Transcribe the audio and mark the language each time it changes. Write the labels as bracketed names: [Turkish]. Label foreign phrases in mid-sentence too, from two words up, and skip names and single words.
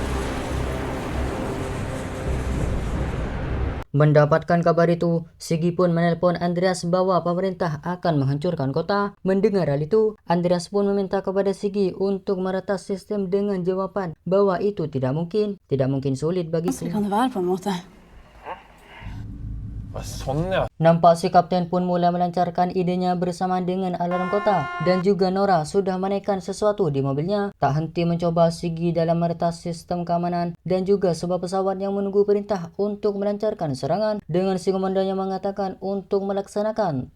[Indonesian] Mendapatkan kabar itu, Sigi pun menelpon Andreas bahwa pemerintah akan menghancurkan kota. Mendengar hal itu, Andreas pun meminta kepada Sigi untuk meretas sistem dengan jawaban bahwa itu tidak mungkin sulit bagiku. [Norwegian] Kan det være på en måte? Sånn, ja. [Indonesian] Nampak si kapten pun mulai melancarkan idenya bersama dengan alarm kota. Dan juga Nora sudah menaikkan sesuatu di mobilnya. Tak henti mencoba Sigi dalam meretas sistem keamanan dan juga sebuah pesawat yang menunggu perintah untuk melancarkan serangan. Dengan si komandan yang mengatakan untuk melaksanakan.